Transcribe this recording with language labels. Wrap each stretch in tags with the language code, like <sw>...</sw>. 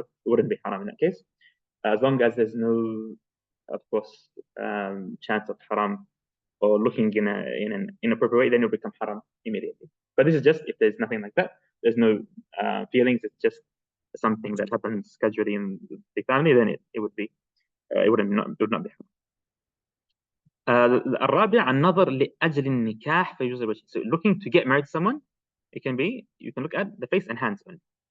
<en>It wouldn't be haram in that case, as long as there's no, of course, chance of haram or looking in an inappropriate way, then it'll become haram immediately. But this is just if there's nothing like that, there's no feelings, it's just something that happens casually in the family, then it would not be haram.</en> <ar>الرابع النظر لأجل النكاح فيجوز الوجه.</ar> <en>So looking to get married to someone, it can be, you can look at the face and hands only.</en>